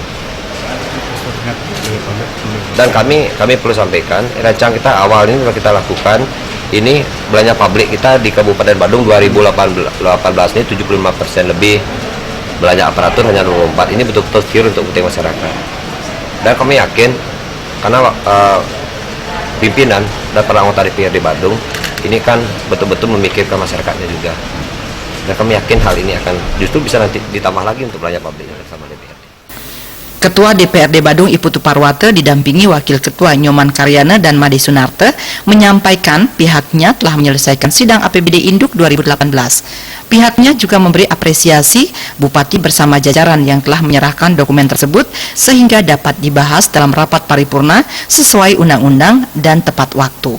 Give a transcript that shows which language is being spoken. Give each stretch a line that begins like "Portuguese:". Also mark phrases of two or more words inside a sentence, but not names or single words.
Indonesian: Dan kami perlu sampaikan, rancang kita awal ini sudah kita lakukan, ini belanja publik kita di Kabupaten Badung 2018 ini 75% lebih, belanja aparatur hanya 24%, ini betul-betul pure untuk kepentingan masyarakat. Dan kami yakin, karena pimpinan dan para anggota DPRD Badung, ini kan betul-betul memikirkan masyarakatnya juga. Dan kami yakin hal ini akan justru bisa nanti ditambah lagi untuk belanja publiknya bersama DPRD. Ketua DPRD Badung Putu Parwate didampingi Wakil Ketua Nyoman Karyana dan Made Sunarte menyampaikan pihaknya telah menyelesaikan sidang APBD Induk 2018. Pihaknya juga memberi apresiasi Bupati bersama jajaran yang telah menyerahkan dokumen tersebut sehingga dapat dibahas dalam rapat paripurna sesuai undang-undang dan tepat waktu.